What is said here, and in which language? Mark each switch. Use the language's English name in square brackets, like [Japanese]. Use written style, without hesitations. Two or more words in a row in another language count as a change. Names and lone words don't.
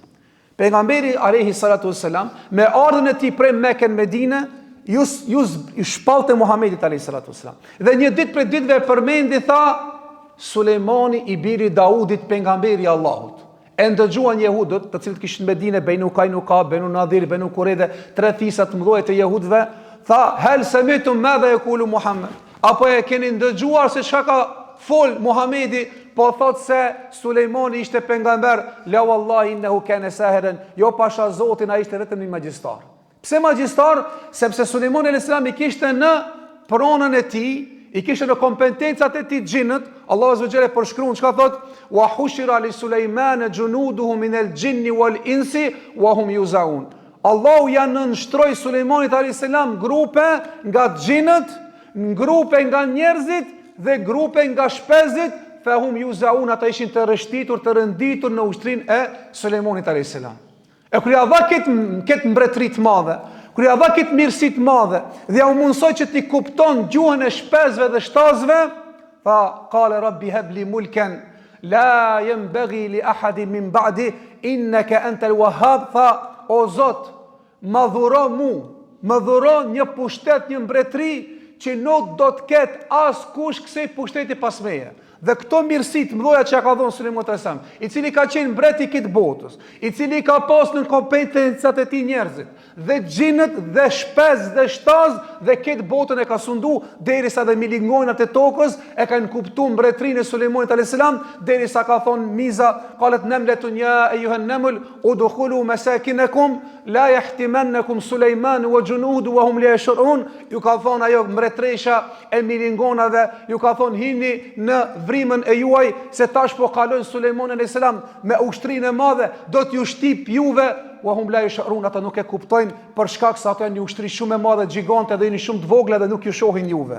[Albanian] Pejgamberi [Arabic] عليه الصلاة والسلام [Albanian] me ardhën e tij prej Mekën në Medinë, ju shpallte Muhamedit [Arabic] عليه الصلاة والسلام. [Albanian] Dhe një ditë prej ditëve përmendi tha Sulejmani i biri Daudit, pejgamberi i Allahut. E ndëgjuan jehudët, të cilët kishin në Medinë, Benu Kainuka, Benu Nadhir, Benu Qurayza, tre fisat mëdha të jehudëve, tha [Arabic] هل سمعتم ماذا يقول محمد. [Albanian] Apo e keni ndëgjuar se çka ka fol Muhamedi? Po thot se Sulejmani ishte pejgamber, [Arabic] لا والله إنه كان ساحرا, [Albanian] jo pasha Zotin, ai ishte vetëm një magjistar. Pse magjistar? Sepse Sulejmani [Arabic] عليه السلام [Albanian] i kishte në pronën e tij, i kishte në kompetencat e tij xhinët. Allahu [Arabic] عز وجل [Albanian] përshkruan çka thot: [Arabic] "وحشر لسليمان جنوده من الجن والإنس وهم يوزعون." [Albanian] Allahu ja nënshtroi Sulejmanit [Arabic] عليه السلام [Albanian] grupe nga xhinët, grupe nga njerëzit dhe grupe nga shpezit, [Arabic] فهم يوزعون, [Albanian] ata ishin të rështitur, të rënditur në ushtrinë e Sulejmanit [Arabic] عليه السلام. [Albanian] E kur ja dha këtë mbretëri të madhe, kur ja dha këtë mirësi të madhe, dhe ja u mundsoi që ti kupton gjuhën e shpezve dhe shtazve, tha [Arabic] قال رب هب لي ملكا لا ينبغي لأحد من بعدي إنك أنت الوهاب, [Albanian] tha o Zot, më dhuro mu, më dhuro një pushtet, një mbretëri që nuk do të ketë as kush kësej pushteti pas meje. Dhe këto mirësit mëdhoja që ka dhënë Sulejmani a.s., i cili ka qenë mbreti i këtë botës, i cili ka pas në kompetencat e tij njerëzit, dhe xhinët dhe shpez dhe shtaz, dhe këtë botën e ka sundu derisa dhe milingonat e tokës e kanë kuptuar mbretërinë e Sulejmanit a.s., derisa ka thonë miza, [Arabic] قالت نملة يا أيها النمل ادخلوا مساكنكم لا يحطمنكم سليمان وجنوده وهم لا يشعرون. [Albanian] Ju ka thonë ajo mbretëresha e milingonave, ju ka thonë hini në vrimën e juaj, se tash po kalojnë Sulejmani a.s. me ushtrinë e madhe, do t'ju shtip juve, [Arabic] وهم لا يشعرون, [Albanian] ata nuk e kuptojnë për shkak se ato janë një ushtri shumë e madhe, gjigante dhe jeni shumë të vogla dhe nuk ju shohin juve.